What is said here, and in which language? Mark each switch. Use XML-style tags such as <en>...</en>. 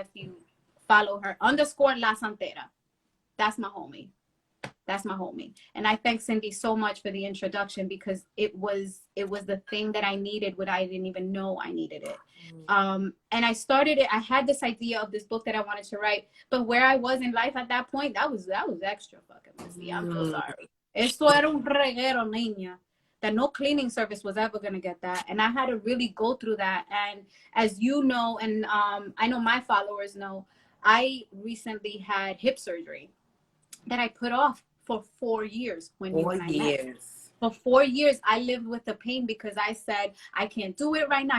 <en>If you follow her, _ La Santera. That's my homie. That's my homie. And I thank Cindy so much for the introduction, because it was the thing that I needed when I didn't even know I needed it. And I started it. I had this idea of this book that I wanted to write, but where I was in life at that point, that was extra fucking messy. I'm so sorry.</en> <es>Esto era un reguero, niña.</es> <en>That no cleaning service was ever going to get that. And I had to really go through that. And as you know, and I know my followers know, I recently had hip surgery that I put off for 4 years when you and I met. For 4 years, I lived with the pain because I said, I can't do it right now.</en>